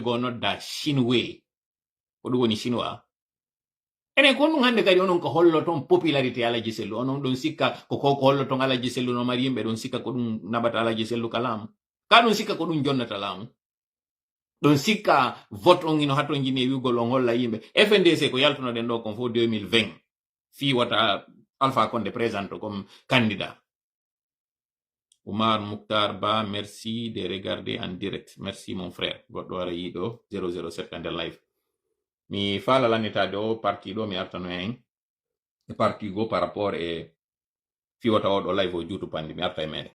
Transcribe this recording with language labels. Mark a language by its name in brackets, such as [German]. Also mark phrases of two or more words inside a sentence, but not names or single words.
[Fula] go nodda Shinwe ko ɗum woni chinois enen kon ɗum hande kadi onon ko holloton popularité Alaji Sellu onon ɗon sikka ko holloton Alaji Sellu no mari yimɓe ɗon sikka ko ɗum naɓata Alaji Sellu ka laamu ka ɗum sikka ko ɗum jonnata laamu ɗon sikka vote on ino haton jini e wiwgol on holla yimɓe FNDC ko yaltunoɗen ɗo kon fo 2020 fi wata Alpha Condé [French] présente comme candidat. [Fula] Oumar Mouktar Ba, [French] merci de regarder en direct. Merci mon frère. [Fula] Goddo ara yido 007 ande live. Mi fala lanita do parti do mi artano en. E parti go [French] par rapport [Fula] e fi wata o do live o jutu pandi mi arta e mede.